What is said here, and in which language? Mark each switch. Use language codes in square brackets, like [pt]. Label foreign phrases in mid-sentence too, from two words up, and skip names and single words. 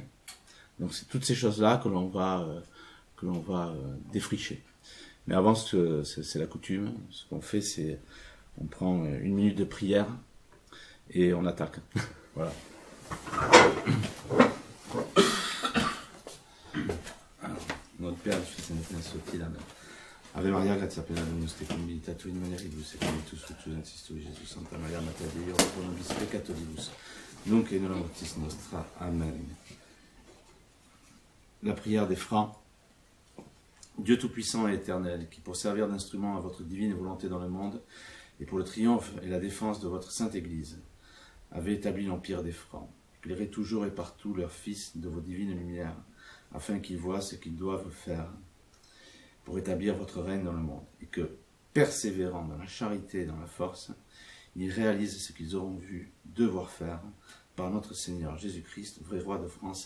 [fr] Donc c'est toutes ces choses-là que l'on va défricher. Mais avant, c'est la coutume. Ce qu'on fait, c'est on prend une minute de prière et on attaque. Voilà. Alors, notre Père, Fils et Notre Saint-Esprit, Amen. [la] Ave Maria, gratia plena Dominus tecum, benedicta in mulieribus et benedictus fructus ventris tui, Jésus. Santa Maria, Mater Dei, ora pro nobis peccatoribus, nunc et in hora mortis nostra. [fr] Amen. La prière des francs. Dieu Tout-Puissant et Éternel, qui pour servir d'instrument à votre divine volonté dans le monde, et pour le triomphe et la défense de votre Sainte Église, avez établi l'empire des francs. Éclairez toujours et partout leurs fils de vos divines lumières, afin qu'ils voient ce qu'ils doivent faire pour établir votre règne dans le monde, et que, persévérant dans la charité et dans la force, ils réalisent ce qu'ils auront vu devoir faire par notre Seigneur Jésus-Christ, vrai roi de France.